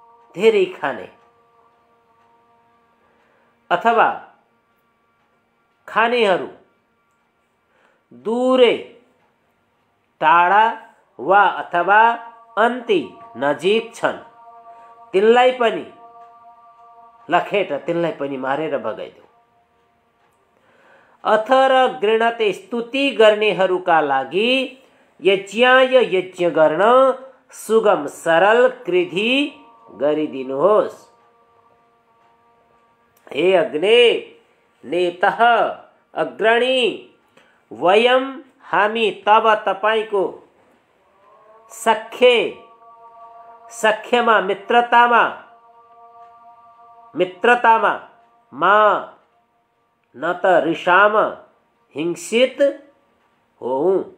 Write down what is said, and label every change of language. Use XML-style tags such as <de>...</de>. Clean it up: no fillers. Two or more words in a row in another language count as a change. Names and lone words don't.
<ne>धेरै खाने अथवा खानेहरू दूरै टाढा वा अथवा अन्ति नजिक छन् तिनलाई पनि लखेट तिनलाई पनि मारेर भगाइदेऊ। अथ र गृणते स्तुति गर्नेहरूका लागि यज्ञाय यज्ञ गर्न सुगम सरल कृधि गरिदिनुहोस्।</ne> <sa>हे अग्ने नेतः</sa> <ne>अग्रणी वयम हामी तब तपाईको सख्यमा मित्रतामा मा न त रिसाम हिंसित होऊं।</ne>